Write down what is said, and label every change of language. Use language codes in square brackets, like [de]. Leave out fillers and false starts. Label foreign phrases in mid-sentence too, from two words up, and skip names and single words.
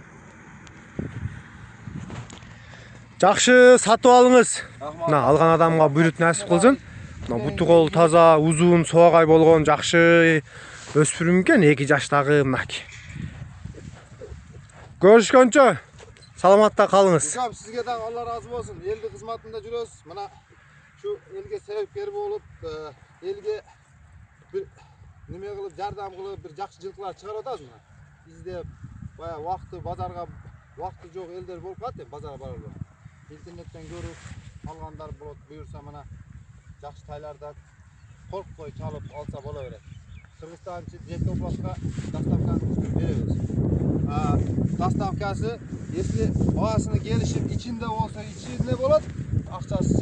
[ky] Жакшы сатып алыңыз. Мына алган адамга буйрут насип кылсын. Мына буту кол таза, узун, соогай болгон жакшы өспүрүм экен, 2 жаштагы мынакей. Көрүшкөнчө саламатта калыңыз. Укам сизге да Аллах ыраазы болсун. Элдин кызматында жүрөбүz. Мына шу элге себепкер болуп, элге бир неме кылып, жардам кылып, bir жакшы жылкылар чыгарып атабыз мына. Бизде бая вакыты базарга вакыты жок элдер болуп калат, базарга барып. Интернеттен көрүп alгандар болот, буюрса мына жакшы тайлардан коркпой чалып алса боло берет. Кыргызстанчы жети областка доставканы беребиз. Доставкасы если баасыны келишип ичинде болсо ичинде болот, акчасы.